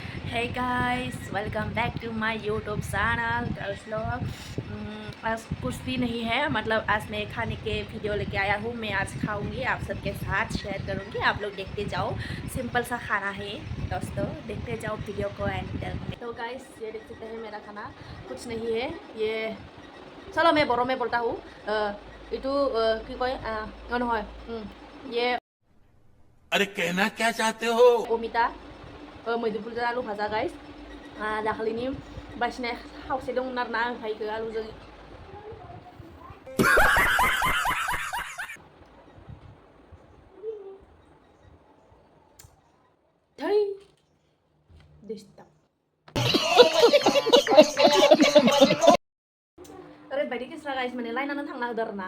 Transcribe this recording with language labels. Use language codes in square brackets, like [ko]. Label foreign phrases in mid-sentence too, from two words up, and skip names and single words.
[en] Hey guys, welcome back to my YouTube channel [hi] गर्ल्स लोग। आज कुछ भी नहीं है, मतलब आज मैं खाने के वीडियो लेके आया हूँ। मैं आज खाऊंगी, आप सबके साथ शेयर करूँगी। आप लोग देखते जाओ, सिंपल सा खाना है दोस्तों, देखते जाओ वीडियो को एंड तक। तो गाइस ये देख सकते हैं मेरा खाना कुछ नहीं है। ये चलो मैं बोरो में बोलता हूँ। इटू की कोई নহয় ये अरे कहना क्या चाहते हो? [brx] अमिता मैद्रुफुलजों आलु भाजा गाइस। दाखालिनि बासिनाय खावसे दंमोन आरोना, ओमफ्राय इखो आलुजों थै डिस्टार्ब ओरैबायदि केस्रा गाइस, माने लायनानै थांना होदो आरोना।